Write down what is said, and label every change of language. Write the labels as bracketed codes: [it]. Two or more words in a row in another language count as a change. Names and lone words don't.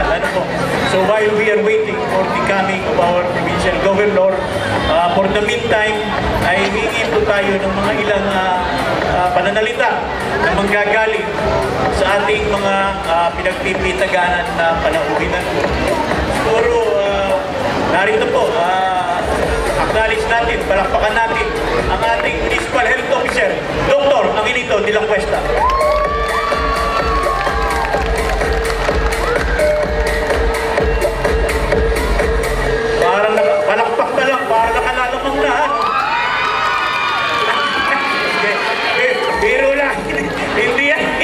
[tl] Ano po? [en] So while we are waiting for the coming of our provincial governor, for the meantime, [tl] ay hihingi po tayo ng mga ilang pananalita na manggagaling sa ating mga pinagpipitaganan na panauwinan. Siguro, narito po, acknowledge natin, palakpakan natin ang ating [en] Municipal Health Officer, [tl] Dr. Angelito de la Cuesta. Parang palakpak na lang, parang nakalalamang na. Biro lang, hindi yan.